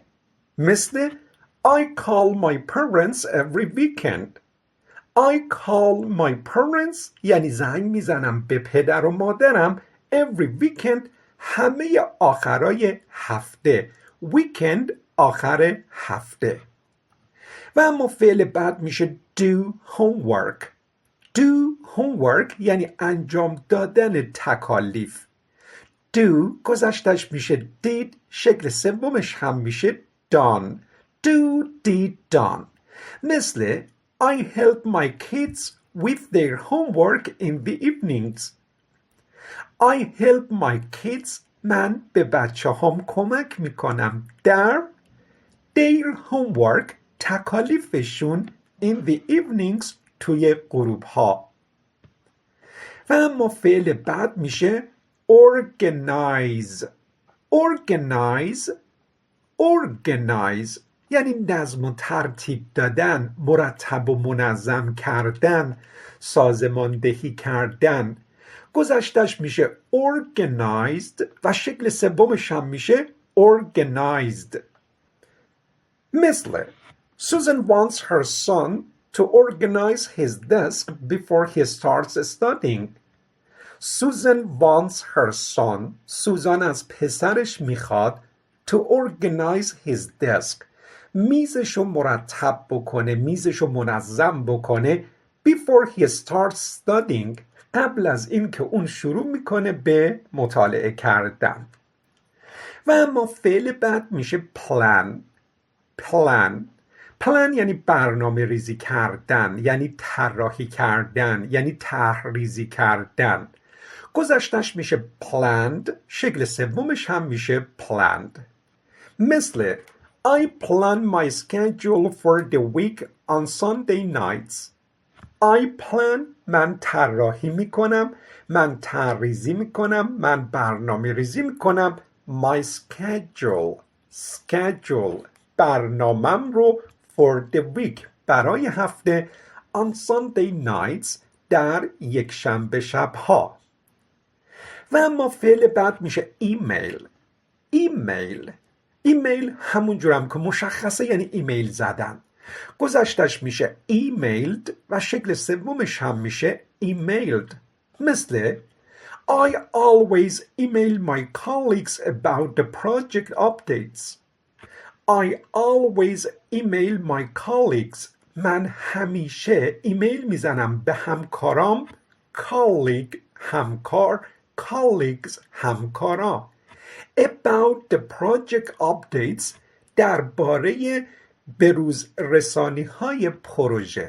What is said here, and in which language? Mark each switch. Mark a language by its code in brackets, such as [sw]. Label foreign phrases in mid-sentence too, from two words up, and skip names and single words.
[en] مثل I call my parents every weekend. I call my parents [fa] یعنی زنگ میزنم به پدر و مادرم [en] every weekend [fa] همه آخرای هفته. weekend آخر هفته. و اما فعل بعد میشه [en] do homework [fa] یعنی انجام دادن تکالیف. do گذشتش میشه did، شکل سومش هم میشه done. [en] done. مثل I help my kids with their homework in the evenings. I help my kids [fa] من به بچه هم کمک میکنم در [en] their homework [fa] تکالیفشون [en] in the evenings [fa] توی غروب ها. و اما فعل بعد میشه organize یعنی نظم و ترتیب دادن، مرتب و منظم کردن، سازماندهی کردن. گذشتش میشه organized و شکل سومش هم میشه organized. [en] مثل Susan wants her son to organize his desk before he starts studying. Susan wants her son [fa] سوزان از پسرش میخواد [en] to organize his desk [fa] میزشو مرتب بکنه، میزشو منظم بکنه [en] before he starts studying [fa] قبل از اینکه اون شروع میکنه به مطالعه کردن. و اما فعل بعد میشه plan یعنی برنامه ریزی کردن، یعنی طراحی کردن، یعنی طرحریزی کردن. گذشتش میشه planned، شکل سومش هم میشه planned. [en] مثل I plan my schedule for the week on Sunday nights. I plan [fa] من طراحی میکنم، من طرحریزی میکنم، من برنامه ریزی میکنم [en] my schedule [fa] برنامم رو [en] for the week [fa] برای هفته [en] on Sunday nights [fa] در یک شنبه شبها. و اما فعل بعد میشه ایمیل همون جورم که مشخصه یعنی ایمیل زدن. گذشتش میشه emailed و شکل سومش هم میشه emailed. [en] مثل I always email my colleagues about the project updates. I always email my colleagues [fa] من همیشه ایمیل میزنم به همکارام colleague همکار colleagues همکارا [en] about the project updates [fa] درباره بروز رسانی های پروژه.